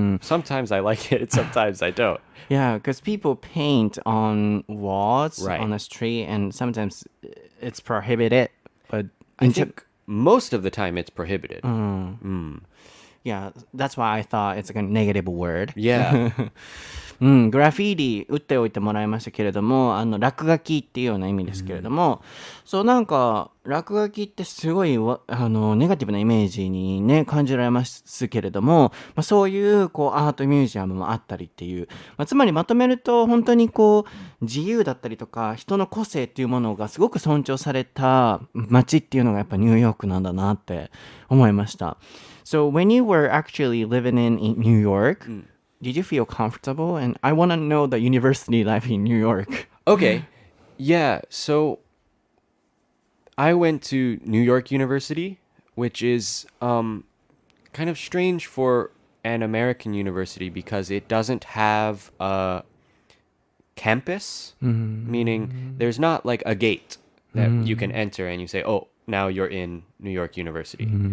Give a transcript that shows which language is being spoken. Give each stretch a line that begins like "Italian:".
English: Sometimes I like it and sometimes I don't. Yeah, because people paint on walls on the street and sometimes it's prohibited. But I think most of the time it's prohibited. Yeah, that's why I thought it's like a negative word. Yeah.
Japanese: グラフィティ打っておいてもらいましたけれども、落書きっていうような意味ですけれども、そう落書きってすごいネガティブなイメージにね感じられますけれども、そういうこうアートミュージアムもあったりっていう、つまりまとめると本当にこう自由だったりとか人の個性っていうものがすごく尊重された街っていうのがやっぱニューヨークなんだなって思いました。
English: So when you were actually living in New York,Did you feel comfortable? And I want to know the university life in New York. Okay. Yeah. So I went to New York University, which is kind of strange for an American university because it doesn't have a campus, meaning there's not like a gate that you can enter and you say, oh, now you're in New York University.